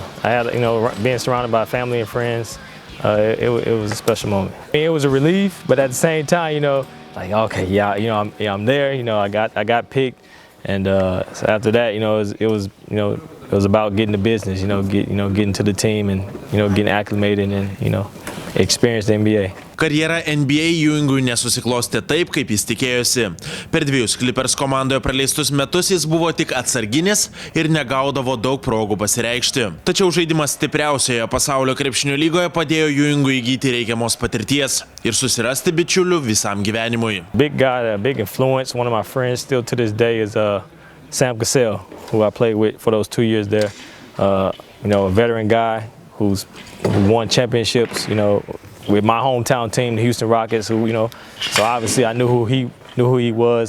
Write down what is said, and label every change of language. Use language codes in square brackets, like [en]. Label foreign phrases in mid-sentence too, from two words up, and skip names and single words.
[en] I had, being surrounded by family and friends, it was a special moment. It was a relief, but at the same time, like, okay, yeah, I'm there. I got picked, and so after that, it was about getting the business. Getting to the team and getting acclimated and experience the NBA. [lt] Karjera NBA Ewingui nesusiklostė taip, kaip jis tikėjosi. Per 2 Clippers komandoje praleistus metus jis buvo tik atsarginis ir negaudavo daug progų pasireikšti. Tačiau žaidimas stipriausioje pasaulio krepšinio lygoje padėjo Ewingui įgyti reikiamos patirties ir susirasti bičiulių visam gyvenimui. [en] Big guy, a big influence. One of my friends still to this day is Sam Cassell, who I played with for those 2 years there. A veteran guy who won championships, with my hometown team, the Houston Rockets, who, so obviously I knew who he was.